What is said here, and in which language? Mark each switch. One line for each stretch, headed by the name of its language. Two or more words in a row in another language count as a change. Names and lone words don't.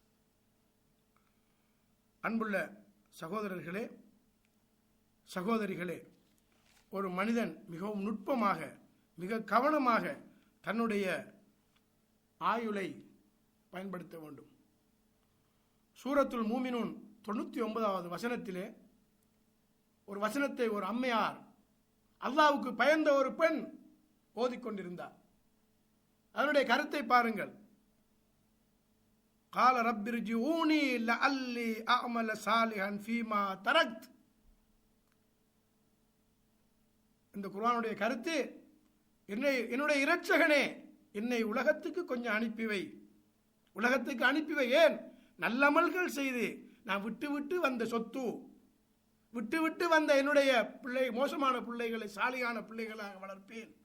Tamil: அன்புள்ள சகோதரர்களே, சகோதரிகளே, ஒரு மனிதன் மிகவும் நுட்பமாக, மிக கவனமாக தன்னுடைய ஆயுளை பயன்படுத்த வேண்டும். சூரத்துல் மூமினூன் 99வது வசனத்திலே ஒரு வசனத்தை ஒரு அம்மையார், அல்லாஹ்வுக்கு பயந்த ஒரு பெண் ஓதிக்கொண்டிருந்தார். அதனுடைய கருத்தை பாருங்கள்.
Arabic: قال رب ارجعوني لعلي أعمل صالحا فيما تركت.
Tamil: இந்த குர்ஆனுடைய கருத்து, என்னுடைய இரட்சகனே, என்னை உலகத்துக்கு கொஞ்சம் அனுப்பிவை, உலகத்துக்கு அனுப்பிவை. ஏன்? நல்லமல்கள் செய்து நான் விட்டு விட்டு வந்த சொத்து, விட்டு விட்டு வந்த என்னுடைய பிள்ளை, மோசமான பிள்ளைகளை சாலியான பிள்ளைகளாக வளர்ப்பேன்.